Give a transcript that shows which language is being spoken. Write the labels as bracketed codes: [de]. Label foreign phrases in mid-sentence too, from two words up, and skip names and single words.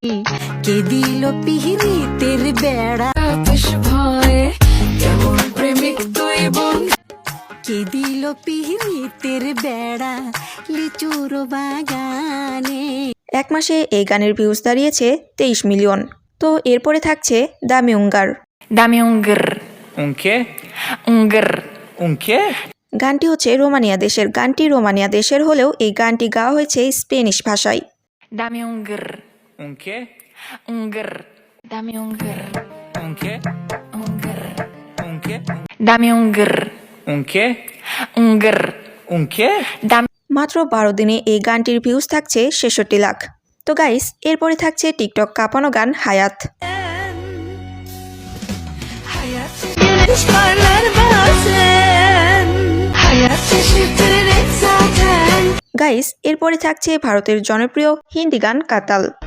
[bn] এক মাসে এই গানের ভিউজ দাঁড়িয়েছে 23 মিলিয়ন। তো এরপরে থাকছে দামি উঙ্গার। [es] Dame un grr. Un qué? Un grr. Un qué? [bn] গানটি হচ্ছে রোমানিয়া দেশের। গানটি রোমানিয়া দেশের হলেও এই গানটি গাওয়া হয়েছে স্পেনিশ ভাষায়। [es] Dame un grr. Un qué? Un grr. Dame un grr. Un qué? Un grr. Un qué? Dame un grr. Un qué? Un grr. Un qué? Dame [bn] মাত্র 12 দিনে এই গানটির ভিউজ থাকছে 66 লাখ। তো গাইস, এরপরে থাকছে টিকটক কাঁপানো গান হায়াত। গাইস, এরপরে থাকছে ভারতের জনপ্রিয় হিন্দি গান কাতাল।